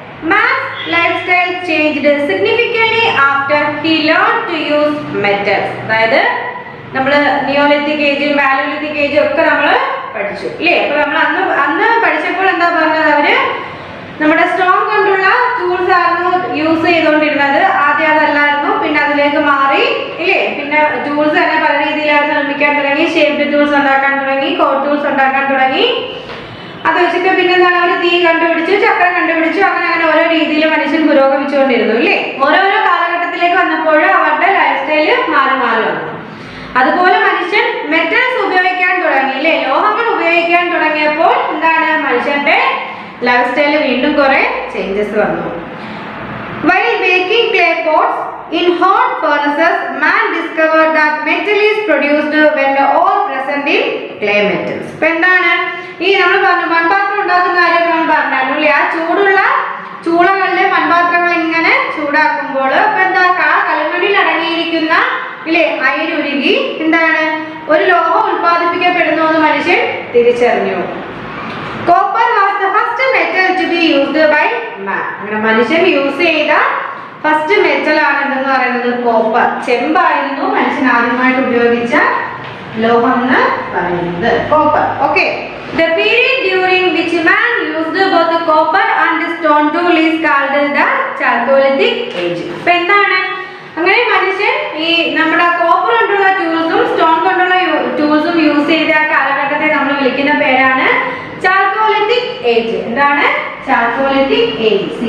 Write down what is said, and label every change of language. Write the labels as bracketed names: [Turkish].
[English] Man's lifestyle changed significantly after he learned to use metals. [Malayalam] അതായത് നമ്മൾ Neolithic ഏജും Palaeolithic ഏജും ഒക്കെ നമ്മൾ പഠിച്ചു അല്ലേ? അപ്പൊ നമ്മൾ അന്ന് പഠിച്ചപ്പോൾ എന്താ പറഞ്ഞത്? അവര് നമ്മുടെ സ്റ്റോൺ കൊണ്ടുള്ള ടൂൾസ് ആയിരുന്നു യൂസ് ചെയ്തുകൊണ്ടിരുന്നത്. ആദ്യം അതല്ലായിരുന്നു, പിന്നെ അതിലേക്ക് മാറി ഇല്ലേ? പിന്നെ ടൂൾസ് തന്നെ പല രീതിയിലായിരുന്നു നിർമ്മിക്കാൻ തുടങ്ങി. ഷേപ്ഡ് ടൂൾസ് ഉണ്ടാക്കാൻ തുടങ്ങി, കോഡ് ടൂൾസ് ഉണ്ടാക്കാൻ തുടങ്ങി. അത് വെച്ചിട്ട് പിന്നെ എന്താണ്, അവർ തീ കണ്ടുപിടിച്ചു, ചക്രം കണ്ടുപിടിച്ചു, അങ്ങനെ അങ്ങനെ ഓരോ രീതിയിൽ മനുഷ്യൻ പുരോഗമിച്ചുകൊണ്ടിരുന്നു അല്ലേ? ഓരോരോ കാലഘട്ടത്തിലേക്ക് വന്നപ്പോൾ അവരുടെ ലൈഫ് സ്റ്റൈല് മാറി മാറി വന്നു. അതുപോലെ മനുഷ്യൻ മെറ്റൽസ് ഉപയോഗിക്കാൻ തുടങ്ങി അല്ലേ? ലോഹങ്ങൾ ഉപയോഗിക്കാൻ തുടങ്ങിയപ്പോൾ എന്താണ്, മനുഷ്യന്റെ ലൈഫ് സ്റ്റൈല് വീണ്ടും കുറെ ചേഞ്ചസ് വന്നു. [English] While baking clay pots in hot furnaces, man discovered that metal is produced when the ore present in clay metals. [Malayalam] ഇപ്പൊ എന്താണ് ഈ നമ്മൾ പറഞ്ഞു മൺപാത്രം ഉണ്ടാക്കുന്ന കാര്യം നമ്മൾ പറഞ്ഞായിരുന്നു അല്ലേ? ആ ചൂടുള്ള ചൂളകളിലെ മൺപാത്രങ്ങൾ ഇങ്ങനെ ചൂടാക്കുമ്പോൾ ഇപ്പൊ എന്താ, കളിമണ്ണിൽ അടങ്ങിയിരിക്കുന്ന ഇല്ലേ അയിരുരുകി എന്താണ് ഒരു ലോഹം ഉൽപ്പാദിപ്പിക്കപ്പെടുന്നു എന്ന് മനുഷ്യൻ തിരിച്ചറിഞ്ഞു. [English] Copper was the first metal to be used by man. [Malayalam] അങ്ങനെ മനുഷ്യൻ യൂസ് ചെയ്ത ഫസ്റ്റ് മെറ്റൽ ആണ് എന്തെന്ന് പറയുന്നത് കോപ്പർ. ചെമ്പായിരുന്നു മനുഷ്യൻ ആദ്യമായിട്ട് ഉപയോഗിച്ച ലോഹം എന്ന് പറയുന്നത് copper. [English] Okay, the period during which man used both copper and stone tool is called the Chalcolithic age. [Malayalam] ഇപ്പൊ എന്താണ്, അങ്ങനെ മനുഷ്യൻ ഈ നമ്മുടെ കോപ്പർ കൊണ്ടുള്ള ടൂൾസും സ്റ്റോൺ കൊണ്ടുള്ള ടൂൾസും യൂസ് ചെയ്ത കാലഘട്ടത്തെ നമ്മൾ വിളിക്കുന്ന പേരാണ് ചാൽക്കോലിത്തിക് ഏജ്. എന്താണ് ചാൽക്കോലിത്തിക് ഏജ്?